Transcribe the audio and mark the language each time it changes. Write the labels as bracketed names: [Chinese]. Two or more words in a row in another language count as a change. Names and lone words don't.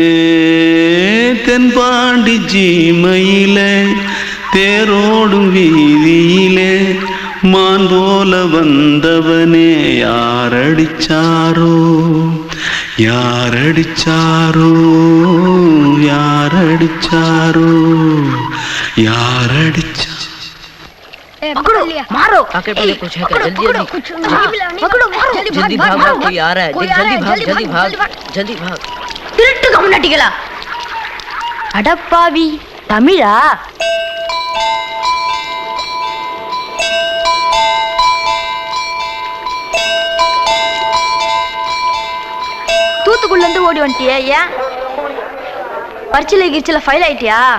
[Tamil] தென்பாண்டி சீமையிலே தேரோடும் வீதியிலே மான் போல வந்தவனே யாரடிச்சாரோ யாரடிச்சாரோ யாரடிச்சாரோ யாரடிச்சா [Hindi] पकड़ो मारो आके पहले कुछ है क्या जल्दी जल्दी पकड़ो मारो जल्दी भाग भाग कोई आ रहा है जल्दी भाग [Tamil] திருட்டு கம்னாட்டிகளா அடப்பாவி தமிழா தூத்துக்குள்ள இருந்து ஓடி வந்துட்டியா ஏன் பரிச்சையில கிரிச்சல ஃபைல் ஆயிட்டியா